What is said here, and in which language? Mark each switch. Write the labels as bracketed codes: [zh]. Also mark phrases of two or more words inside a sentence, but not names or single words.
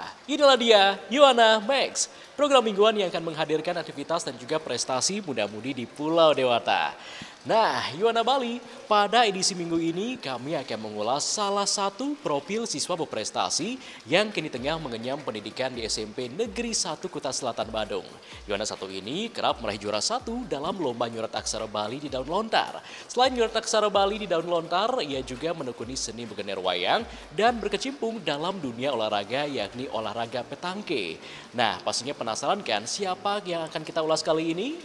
[id] Inilah dia, Yuana Max, program mingguan yang akan menghadirkan aktivitas dan juga prestasi muda-mudi di Pulau Dewata. Nah, Yuana Bali, pada edisi minggu ini kami akan mengulas salah satu profil siswa berprestasi yang kini tengah mengenyam pendidikan di SMP Negeri 1 Kuta Selatan Badung. Yuana satu ini kerap meraih juara satu dalam lomba nyurat aksara Bali di daun lontar. Selain nyurat aksara Bali di daun lontar, ia juga menekuni seni bergener wayang dan berkecimpung dalam dunia olahraga yakni olahraga petangke. Nah, pastinya penasaran kan siapa yang akan kita ulas kali ini?